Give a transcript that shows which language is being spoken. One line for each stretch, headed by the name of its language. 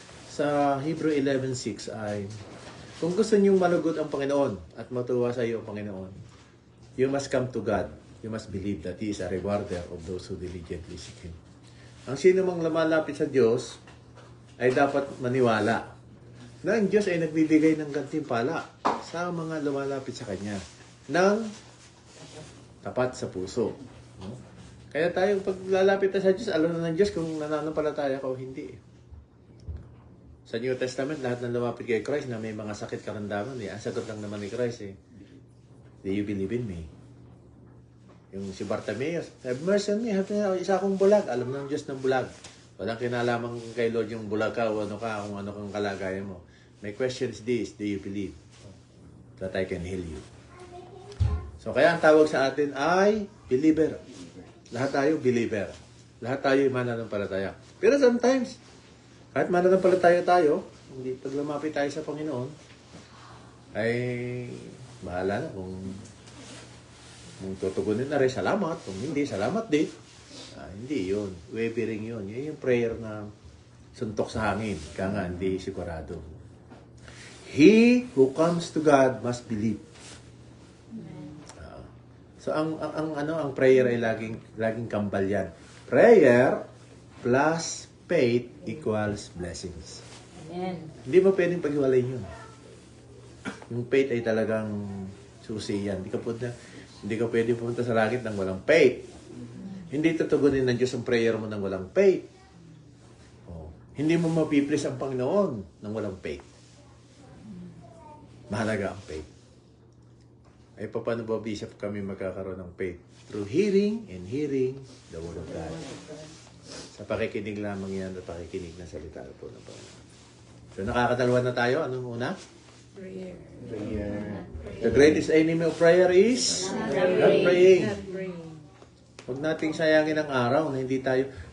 Filipino: Sa Hebrew 11:6 ay, kung gusto niyong malugod ang Panginoon at matuwa sa iyo ang Panginoon,
English: you must come to God. You must believe that He is a rewarder of those who diligently seek Him.
Filipino: Ang sino mang lumalapit sa Diyos ay dapat maniwala na ang Diyos ay nagbibigay ng gantimpala sa mga lumalapit sa Kanya ng tapat sa puso. Kaya tayo, pag lalapit na sa Diyos, alam na ng Diyos kung nananampalataya ka o hindi. Sa New Testament, lahat ng lumapit kay Christ na may mga sakit karamdaman, ang sagot lang naman ni Christ
English: do you believe in me?
Filipino: Yung si Bartimaeus,
English: have mercy on me,
Filipino: isa akong bulag. Alam ng Diyos ng bulag. Walang kinalaman kay Lord yung bulag ka o kung ano kang kalagayan mo.
English: My question is this, do you believe that I can heal you?
Filipino: So kaya ang tawag sa atin ay believer. Lahat tayo believer. Lahat tayo mananampalataya. Pero sometimes, kahit mananampalataya tayo, hindi pag lumapit tayo sa Panginoon, ay bahala na kung tutugunin na rin, salamat. Kung hindi, salamat din. Hindi yun. Wavering yun. Yun yung prayer na suntok sa hangin. Kaya nga, hindi sigurado.
English: He who comes to God must believe.
Filipino: So ang prayer ay laging kambal yan.
English: Prayer plus faith equals blessings. Amen.
Filipino: Hindi mo pwedeng paghiwalayin yun. Yung faith ay talagang susi yan. Hindi ka pwedeng pumunta sa langit nang walang faith. Hindi tutugunin ng Diyos ang prayer mo nang walang faith. Hindi mo mapiplease ang Panginoon nang walang faith. Mahalaga ang faith. Ay paano ba, Bishop, kami magkakaroon ng faith?
English: Through hearing and hearing the Word of God.
Filipino: Sa pakikinig lamang yan at pakikinig ng salita po ng Panginoon. So nakakadalawa na tayo. Anong una?
English: Prayer. The greatest enemy of prayer is not praying.
Filipino: Huwag nating sayangin ang araw na hindi tayo.